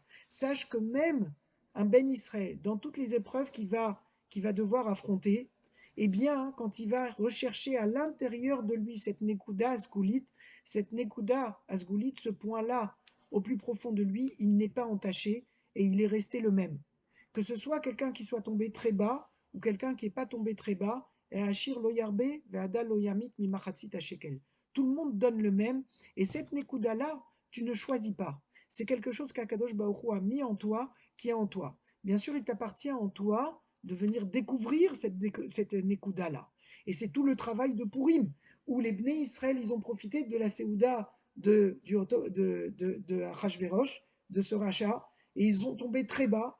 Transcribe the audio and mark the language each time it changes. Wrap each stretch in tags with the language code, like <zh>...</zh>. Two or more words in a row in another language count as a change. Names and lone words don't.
<fr>Sache que même un</fr> <he>בן ישראל,</he> <fr>dans toutes les épreuves qu'il va devoir affronter, eh bien, quand il va rechercher à l'intérieur de lui cette</fr> <he>נקודה סגולית,</he> <fr>ce point-là, au plus profond de lui, il n'est pas entaché et il est resté le même. Que ce soit quelqu'un qui soit tombé très bas ou quelqu'un qui n'est pas tombé très bas, et</fr> <he>עשיר לא ירבה והדל לא ימעיט ממחצית שקל.</he> <fr>Tout le monde donne le même, et cette Nekuda-là, tu ne choisis pas. C'est quelque chose qu'</fr> <he>הקדוש ברוך הוא</he> <fr>a mis en toi, qui est en toi. Bien sûr, il t'appartient en toi de venir découvrir cette Nekuda-là. Et c'est tout le travail de Purim, où les</fr> <he>בני ישראל,</he> <fr>ils ont profité de la Séouda de Hachvérosh, de ce rachat, et ils ont tombé très bas.</fr>